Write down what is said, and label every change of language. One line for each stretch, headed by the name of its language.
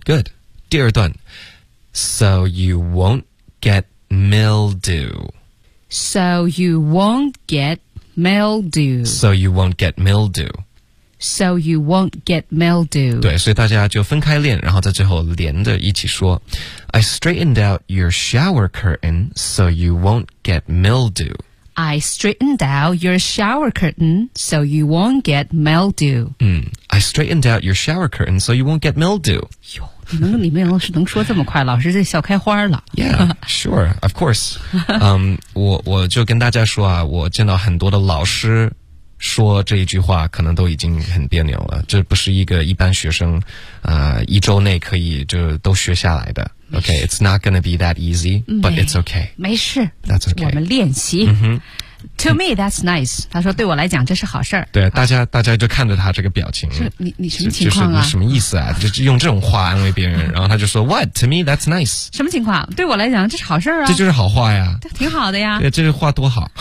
English: Good.
Chinese: 第二段。
English: So you won't get mildew. So you won't get mildew. So you won't get mildew. So you won't get mildew.
Chinese: 对，所以大家就分开练，然后在最后连着一起说。
English: I straightened out your shower curtain so you won't get mildew. I straightened out your shower curtain so you won't get mildew. I straightened out your shower curtain so you won't get mildew.
Chinese: 哟，你们里面老师能说这么快，老师这笑开花了。
English: Yeah, sure, of course.
Chinese: 我就跟大家说啊，我见到很多的老师说这一句话可能都已经很别扭了，这不是一个一般学生一周内可以就都学下来的。
English: OK, it's not gonna be that easy, but it's OK.
Chinese: 没事。
English: That's OK.
Chinese: 我们练习。 Mm-hmm.
English: To me, that's nice.
Chinese: 他说对我来讲这是好事儿。对，大家就看着他这个表情。你什么情况啊？就是你什么意思啊？就用这种话安慰别人，然后他就说
English: What? To me, that's nice.
Chinese: 什么情况？对我来讲这是好事儿啊。这就是好话呀。挺好的呀。对，这是话多好。